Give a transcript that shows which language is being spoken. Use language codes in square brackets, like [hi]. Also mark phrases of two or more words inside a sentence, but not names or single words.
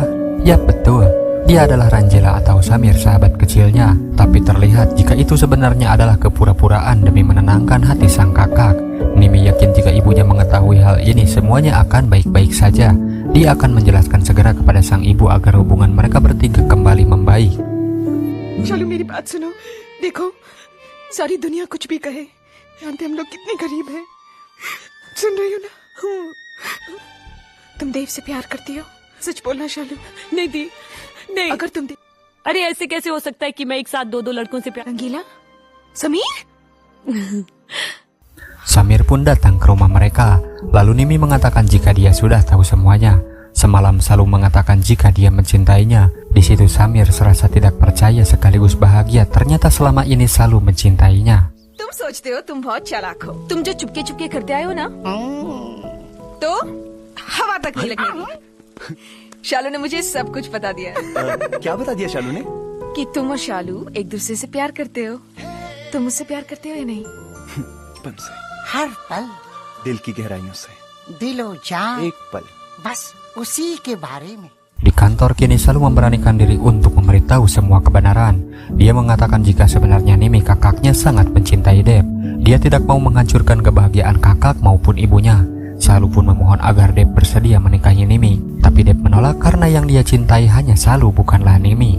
[id] Ya betul, dia adalah Ranjela atau Samir, sahabat kecilnya. Tapi terlihat jika itu sebenarnya adalah kepura-puraan demi menenangkan hati sang kakak. Nimi yakin jika ibunya mengetahui hal ini semuanya akan baik-baik saja. Dia akan menjelaskan segera kepada sang ibu agar hubungan mereka bertiga kembali membaik. [hi] शालू मेरी बात सुनो, देखो सारी दुनिया कुछ भी कहे, जानते हम लोग कितने गरीब हैं। सुन रही हो ना? तुम देव से प्यार करती हो? सच बोलना शालू। नहीं दी, नहीं। अगर तुम अरे ऐसे कैसे हो सकता है कि मैं एक साथ दो लड़कों से प्यार। रंगीला, समीर। [id] Samir pun datang ke rumah mereka. Lalu Nimi mengatakan jika dia sudah tahu semuanya. Semalam Salu mengatakan jika dia mencintainya. Di situ Samir serasa tidak percaya sekaligus bahagia. Ternyata selama ini Salu mencintainya. [hi] तुम सोचते हो तुम बहुत चालाक हो। तुम जो चुपके चुपके करते आए हो ना, तो हवा तक नहीं लगेगी। शालू ने मुझे सब कुछ बता दिया है। क्या बता दिया शालू ने? कि तुम और शालू एक दूसरे से प्यार करते हो। तुम मुझसे प्यार करते हो या नहीं? बन से हर पल दिल की गहराइयों से दिलो जान, एक पल बस उसी के बारे में. [id] Di kantor kini Salu memberanikan diri untuk memberitahu semua kebenaran. Dia mengatakan jika sebenarnya Nimi kakaknya sangat mencintai Dep. Dia tidak mau menghancurkan kebahagiaan kakak maupun ibunya. Salu pun memohon agar Dep bersedia menikahi Nimi. Tapi Dep menolak karena yang dia cintai hanya Salu bukanlah Nimi.